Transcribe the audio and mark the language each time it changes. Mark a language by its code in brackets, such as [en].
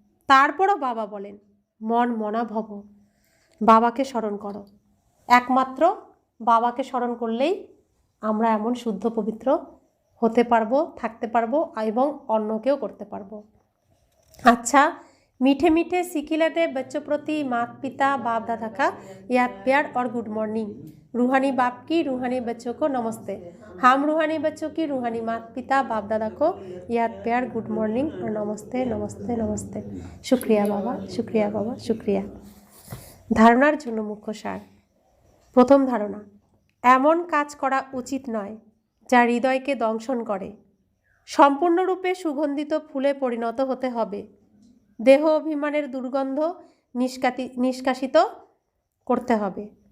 [bn] তারপরও বাবা বলেন, মন মনা ভব, বাবাকে স্মরণ করো। একমাত্র বাবাকে স্মরণ করলেই আমরা এমন শুদ্ধ পবিত্র হতে পারবো, থাকতে পারবো এবং অন্যকেও করতে পারবো। আচ্ছা, [hi] मीठे मीठे सिकिलते बच्चों प्रति माता पिता बाप दादा का याद प्यार और गुड मॉर्निंग। रूहानी बाप की रूहानी बच्चों को नमस्ते। हम रूहानी बच्चों की रूहानी माता पिता बाप दादा को याद प्यार गुड मॉर्निंग और नमस्ते नमस्ते नमस्ते। शुक्रिया बाबा, शुक्रिया बाबा, शुक्रिया। [bn] धारणार জন্য মুখ্য সার। প্রথম ধারণা, এমন কাজ করা উচিত নয় যা হৃদয়কে দংশন করে। সম্পূর্ণরূপে সুগন্ধিত ফুলে পরিণত হতে হবে। দেহ অভিমানের দুর্গন্ধ নিষ্কাশিত করতে হবে।